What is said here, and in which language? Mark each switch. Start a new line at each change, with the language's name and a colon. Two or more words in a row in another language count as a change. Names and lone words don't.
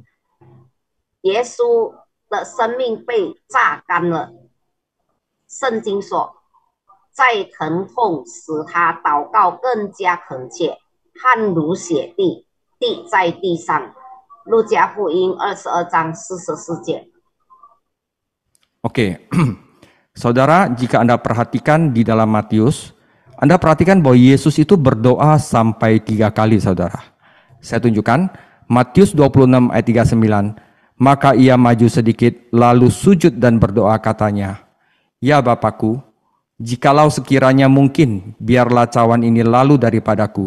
Chinese: 耶稣的生命被榨干了。圣经说，在疼痛使他祷告更加恳切，汗如血滴在地上。路加福音22章44节。
Indonesian: Oke, saudara, jika Anda perhatikan di dalam Matius, Anda perhatikan bahwa Yesus itu berdoa sampai 3 kali, saudara. Saya tunjukkan, Matius 26 ayat 39, maka ia maju sedikit, lalu sujud dan berdoa katanya, ya Bapakku, jikalau sekiranya mungkin, biarlah cawan ini lalu daripadaku.